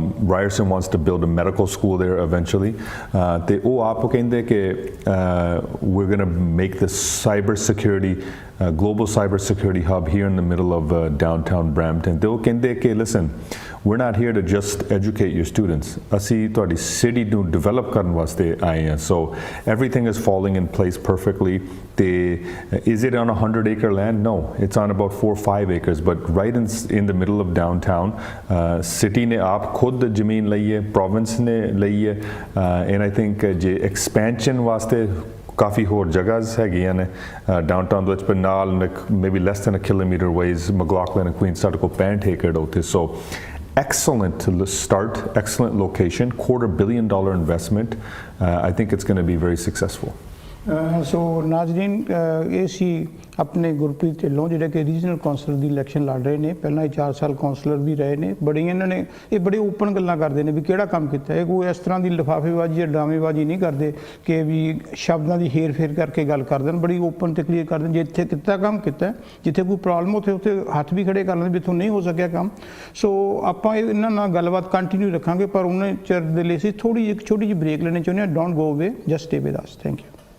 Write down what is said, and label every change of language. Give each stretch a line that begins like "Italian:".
English: Ryerson wants to build a medical school there eventually.
Punjabi: ਤੇ ਉਹ ਆਪ ਕਹਿੰਦੇ ਕਿ
English: we're going to make this cybersecurity global cybersecurity hub here in the middle of downtown Brampton.
Punjabi: ਤੇ ਉਹ ਕਹਿੰਦੇ ਕਿ
English: listen, we're not here to just educate your students.
Punjabi: ਅਸੀਂ ਤੁਹਾਡੀ city ਨੂੰ
English: develop
Punjabi: ਕਰਨ ਵਾਸਤੇ ਆਏ ਹਾਂ.
English: So everything is falling in place perfectly. Is it on 100-acre land? No, it's on about 4 or 5 acres, but right in the middle of downtown.
Punjabi: City ne aap khud zameen layi hai, province ne layi hai,
English: and I think
Punjabi: je expansion waste ਕਾਫੀ ਹੋਰ ਜਗ੍ਹਾs ਹੈਗੀਆਂ ਨੇ downtown ਦੇ ਵਿੱਚ ਪਰ ਨਾਲ
English: maybe less than a kilometer ways
Punjabi: McLaughlin and Queens ਸਾਡੇ ਕੋਲ 65 ਏਕੜ ਉੱਥੇ.
English: So excellent to start, excellent location, $250 million investment. I think it's going to be very successful.
Punjabi: ਸੋ ਨਾਜ਼ਰੀਨ ਇਹ ਸੀ ਆਪਣੇ ਗੁਰਪ੍ਰੀਤ ਢਿੱਲੋਂ ਜਿਹੜੇ ਕਿ ਰੀਜਨਲ ਕੌਂਸਲਰ ਦੀ ਇਲੈਕਸ਼ਨ ਲੜ ਰਹੇ ਨੇ ਪਹਿਲਾਂ ਹੀ 4 ਸਾਲ ਕੌਂਸਲਰ ਵੀ ਰਹੇ ਨੇ ਬੜੀਆਂ ਇਹਨਾਂ ਨੇ ਇਹ ਬੜੇ ਓਪਨ ਗੱਲਾਂ ਕਰਦੇ ਨੇ ਵੀ ਕਿਹੜਾ ਕੰਮ ਕੀਤਾ ਇਹ ਕੋਈ ਇਸ ਤਰ੍ਹਾਂ ਦੀ ਲਿਫਾਫੇਬਾਜ਼ੀ ਜਾਂ ਡਰਾਮੇਬਾਜ਼ੀ ਨਹੀਂ ਕਰਦੇ ਕਿ ਵੀ ਸ਼ਬਦਾਂ ਦੀ ਹੇਰ ਫੇਰ ਕਰਕੇ ਗੱਲ ਕਰਦੇ ਨੇ ਬੜੀ ਓਪਨ ਤੇ ਕਲੀਅਰ ਕਰਦੇ ਨੇ ਜਿੱਥੇ ਕੀਤਾ ਕੰਮ ਕੀਤਾ ਜਿੱਥੇ ਕੋਈ ਪ੍ਰੋਬਲਮ ਉੱਥੇ ਹੱਥ ਵੀ ਖੜੇ ਕਰ ਲੈਂਦੇ ਵੀ ਇੱਥੋਂ ਨਹੀਂ ਹੋ ਸਕਿਆ ਕੰਮ ਸੋ ਆਪਾਂ ਇਹਨਾਂ ਨਾਲ ਗੱਲਬਾਤ ਕੰਟੀਨਿਊ ਰੱਖਾਂਗੇ ਪਰ ਉਹਨੇ ਚਿਰ ਦੇ ਲਈ ਅਸੀਂ ਥੋੜੀ ਜਿਹੀ ਛੋਟੀ ਜਿਹੀ ਬ੍ਰੇਕ ਲੈਣੀ ਚਾਹੁੰਦੇ ਹਾਂ
English: don't go away just stay with us thank you